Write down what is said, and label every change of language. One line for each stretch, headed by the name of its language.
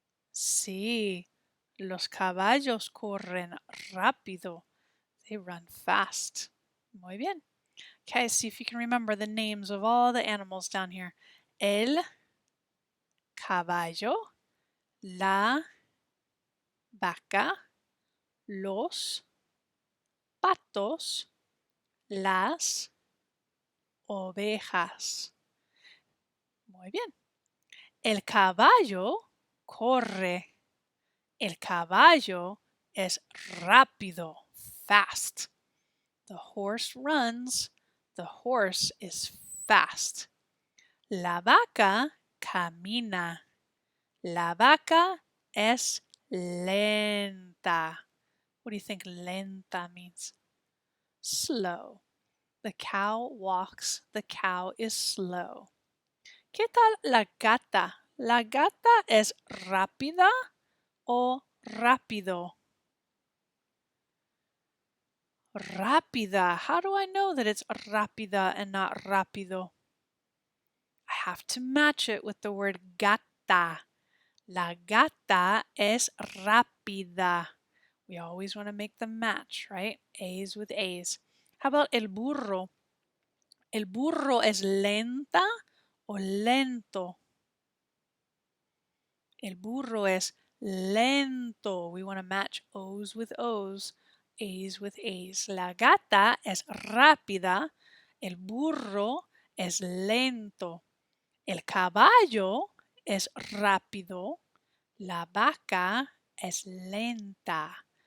Spanish: Sí, los caballos corren rápido.
English: They run fast.
Spanish: Muy bien.
English: Okay, see if you can remember the names of all the animals down here.
Spanish: El caballo, la vaca, los patos, las ovejas. Muy bien. El caballo corre. El caballo es rápido, fast.
English: The horse runs. The horse is fast.
Spanish: La vaca camina. La vaca es lenta.
English: What do you think lenta means? Slow. The cow walks. The cow is slow.
Spanish: ¿Qué tal la gata? ¿La gata es rápida o rápido? Rápida.
English: How do I know that it's rápida and not rápido? I have to match it with the word gata.
Spanish: La gata es rápida.
English: We always want to make them match, right? A's with A's. How about el burro?
Spanish: ¿El burro es lenta o lento? El burro es lento.
English: We want to match O's with O's, A's with A's.
Spanish: La gata es rápida. El burro es lento. El caballo es rápido. La vaca es lenta.